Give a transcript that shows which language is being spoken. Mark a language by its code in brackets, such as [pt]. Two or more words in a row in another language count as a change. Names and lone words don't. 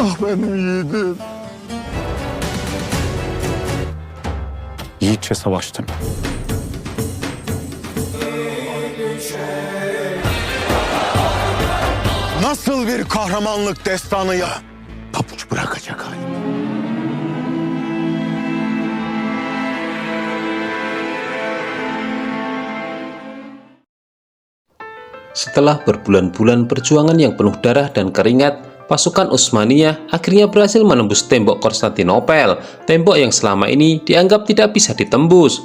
[tr] benim yiğidim. Yiğitçe savaştın. Nasıl bir kahramanlık destanı ya? Pabuç bırakacak hal. [id] Setelah berbulan-bulan perjuangan yang penuh darah dan keringat, pasukan Utsmaniyah akhirnya berhasil menembus tembok Konstantinopel, tembok yang selama ini dianggap tidak bisa ditembus.